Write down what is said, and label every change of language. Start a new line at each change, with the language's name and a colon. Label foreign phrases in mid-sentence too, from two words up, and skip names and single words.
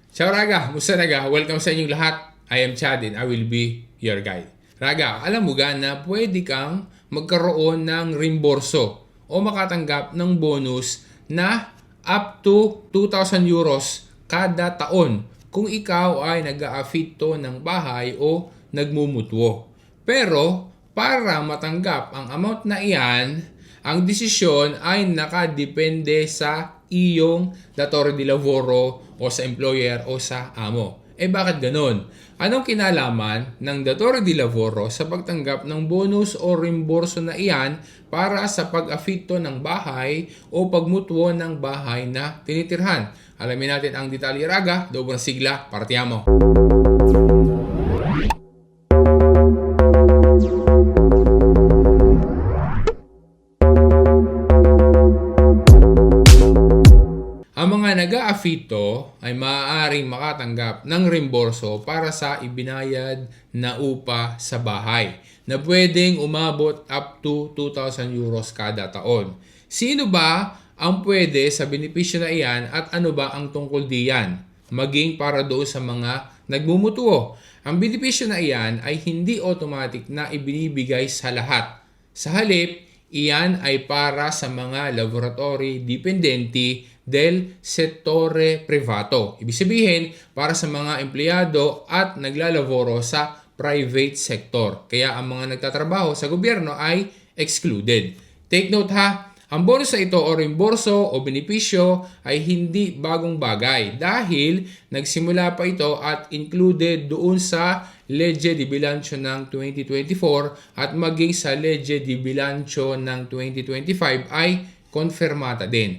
Filipino: Ciao Raga! Musta Raga? Welcome sa inyong lahat.
English: I am Chad and I will be your guide.
Filipino: Raga, alam mo ga na pwede kang magkaroon ng reimburso o makatanggap ng bonus na
English: up to
Filipino: 2,000 euros kada taon kung ikaw ay nag-aafito ng bahay o nagmumutwo. Pero para matanggap ang amount na iyan, ang desisyon ay nakadepende sa iyong
Italian: datore di lavoro
Filipino: o sa employer o sa amo. Bakit ganun? Anong kinalaman ng
Italian: datore di lavoro
Filipino: sa pagtanggap ng bonus o reimburso na iyan para sa pag-afito ng bahay o pagmutwo ng bahay na tinitirhan? Alamin natin ang detalye Raga, dobrang sigla, partiamo! Ang mga nag-aafito ay maaaring makatanggap ng reimburso para sa ibinayad na upa sa bahay na pwedeng umabot
English: up to
Filipino: 2,000 euros kada taon. Sino ba ang pwede sa benepisyo na iyan at ano ba ang tungkol diyan? Maging para doon sa mga nagmumutuo. Ang benepisyo na iyan ay hindi automatic na ibinibigay sa lahat. Sa halip, iyan ay para sa mga
Italian: laboratory dipendenti del settore privato.
Filipino: Ibig sabihin, para sa mga empleyado at naglalaboro sa
English: private sector.
Filipino: Kaya ang mga nagtatrabaho sa gobyerno ay excluded.
English: Take note
Filipino: ha, ang bonus na ito o reimburso o benepisyo ay hindi bagong bagay dahil nagsimula pa ito at included doon sa Legge di Bilancio ng 2024 at maging sa Legge di Bilancio ng 2025 ay konfirmata din.